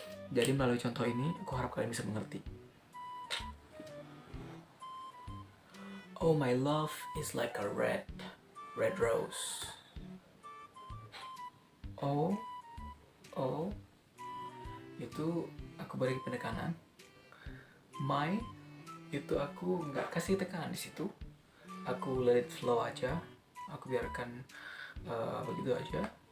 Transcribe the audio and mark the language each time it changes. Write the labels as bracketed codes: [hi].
[id] Jadi melalui contoh ini aku harap kalian bisa mengerti. [en] Oh, my love is like a red rose. [id] Oh, itu aku beri penekanan. My itu aku nggak kasih tekanan di situ, aku [en] let it flow [id] aja, aku biarkan begitu aja.